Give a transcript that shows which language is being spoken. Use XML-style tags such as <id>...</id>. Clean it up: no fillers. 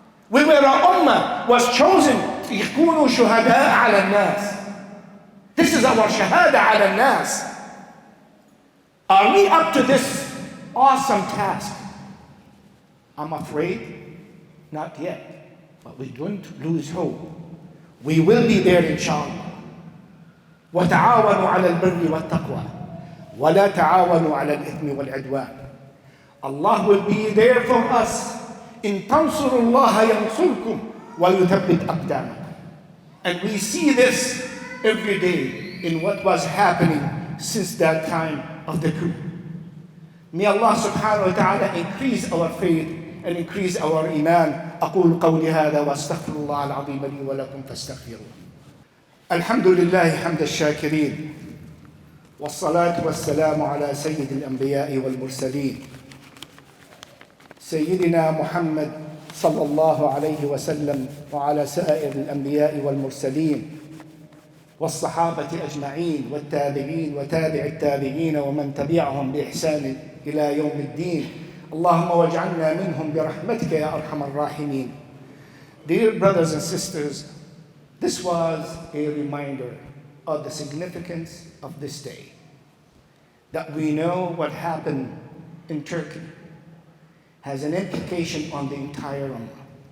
<en>We were an ummah was chosen</en> <ar>يكونوا شهداء على الناس.</ar> <en>This is our shahada</en> <ar>على الناس.</ar> <en>Are we up to this awesome task? I'm afraid not yet, but we don't lose hope. We will be there inshallah.</en> <ar>وتعاونوا على البر والتقوى ولا تعاونوا على الإثم والعدوان.</ar> <en>Allah will be there for us.</en> <ar>إن تنصروا الله ينصركم ويثبت أقدامكم.</ar> <en>And we see this every day in what was happening since that time of the coup. May Allah subhanahu wa ta'ala increase our faith and increase our iman.</en> <ar>أقول قولي هذا وأستغفر الله العظيم لي ولكم فاستغفروه. الحمد لله حمد الشاكرين والصلاة والسلام على سيد الأنبياء والمرسلين سيدنا محمد صلى الله عليه وسلم وعلى سائر الأنبياء والمرسلين والصحابة أجمعين والتابعين وتابع التابعين ومن تبعهم بإحسان إلى يوم الدين. اللهم واجعلنا منهم برحمتك يا أرحم الراحمين.</ar> <en>Dear brothers and sisters, this was a reminder of the significance of this day. That we know what happened in Turkey has an implication on the entire ummah.</en>